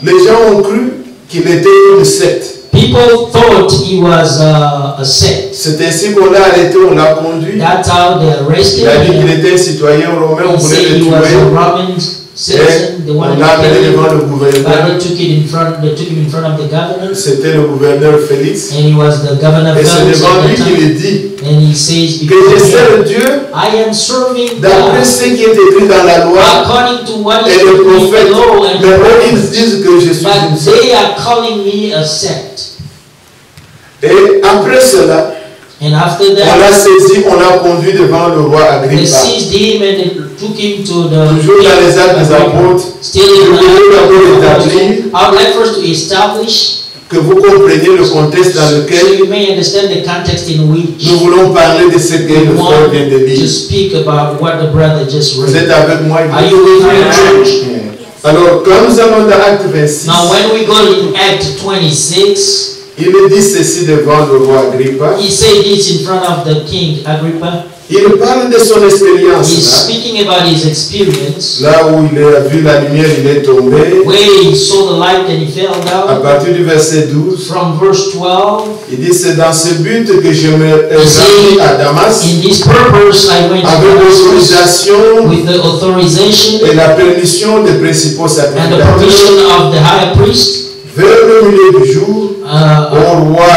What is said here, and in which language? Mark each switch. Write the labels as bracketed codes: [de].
[fr] les gens ont cru qu'il était une secte. [en] people thought he was a sect. [fr] C'est ainsi qu'on l'a arrêté, on l'a conduit. [en] That's how they arrested [fr] Il a dit qu'il [en] him. [fr] était un citoyen romain, on [en] He [fr] voulait [en] said [fr] le [en] he was a [fr] tuer. [en] Roman citizen. They [fr] Et [en] wanted [fr] on l'a [en] to kill [fr] amené [en] him. [fr] devant le [en] But [fr] gouverneur. [en] they took him in front of the governor, [fr] C'était le gouverneur Félix. [en] and he was the governor [fr] Et [en] of [fr] c'est [en] Felix [fr] devant [en] at [fr] lui [en] the [fr] qu'il [en] time. [fr] est dit [en] And he says, [fr] que je sers Dieu [en] I am serving [fr] d'après [en] God [fr] ce qui est écrit dans la loi [en] according to what is [fr] et le [en] written in the [fr] prophète. [en] law and [fr] Mais [en] the [fr] eux, ils [en] prophets. [fr] disent que je suis une [en] But [fr] secte. [en] they are calling me a sect. [fr] Et après cela, [en] And after [fr] on [en] that, [fr] l'a saisi, on l'a conduit devant le roi [en] they [fr] Agrippa. [en] seized him and they took him to the [fr] Toujours dans les actes des apôtres, [en] Still [fr] je [en] in [fr] voulais d'abord établir [en] I would like first to establish [fr] que vous compreniez le contexte dans [en] so [fr] lequel [en] you may understand the context in which [fr] nous voulons parler de ce que [en] we [fr] le frère [en] want [fr] vient de [en] to [fr] lire. [en] speak about what the brother just [fr] Vous êtes [en] read. [fr] avec moi? [en] Are you with me, church? [fr] Alors, quand nous allons dans Acte 26, [en] Now when we go in Act 26, [fr] il dit ceci devant le roi Agrippa. [en] he said this in front of the king Agrippa. [fr] Il parle de son expérience. [en] He's [fr] Là, [en] speaking about his experience, [fr] là où il a vu la lumière, il est tombé. [en] where he saw the light and he fell [fr] À [en] down. [fr] partir du verset 12, [en] From verse 12, [fr] il dit c'est dans ce but que je me rendis à Damas [en] in this purpose I went to [fr] avec [en] Damascus [fr] l'autorisation [en] with the authorization [fr] et la permission des principaux [en] and the [fr] sacrificateurs. [en] permission of the high priest, [fr] Vers le milieu du jour, au roi,